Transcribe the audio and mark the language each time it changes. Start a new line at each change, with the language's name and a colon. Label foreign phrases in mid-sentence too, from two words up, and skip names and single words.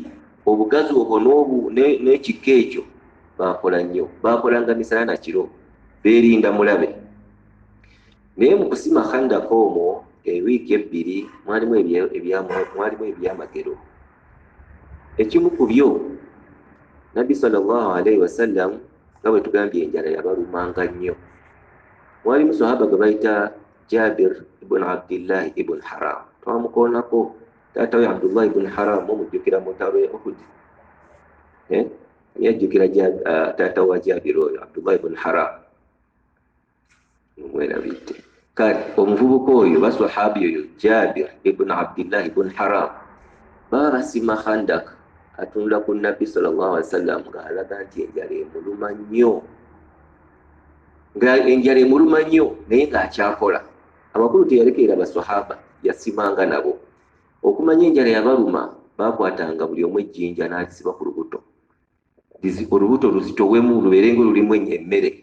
Ganda: Obugazi obwo n'ekika ekyo bakola nnyo, bakolanga misana na kiro, beerinda mulabe. Naye mu kusima Khandak omwo ewiiki 2 mwalimu ebyamagero. Ekimu ku byo Nabbi
Arabic: صلى الله عليه وسلم
Ganda: nga bwe tugambye enjala yabalumanga nnyo. Mwalimu sahaba gwe bayita Jabir ibn Abdillah ibn Haram, twamukoonako. Taata we Abdullah ibn Haram omujjukira mu ntalo ya Uhud. Yajjukira taata wa Jabir oyo Abdullah ibn Haram. Mwerabidde. Kale omuvubuka oyo basahabi oyo Jabir ibn Abdillah ibn Haram baba basima Khandak, atunula ku Nabbi
Arabic: صلى الله عليه وسلم
Ganda: ng'alaga nti enjala emuluma nnyo. Enjala emuluma nnyo naye ng'akyakola. Amakulu teyalekerera basahaba, yasimanga nabo. Okumanya enjala yabaluma, bakwatanga buli omu ejjinja n'alisiba ku lubuto. Olubuto luzitowemu lubeerenga lulimu emmere.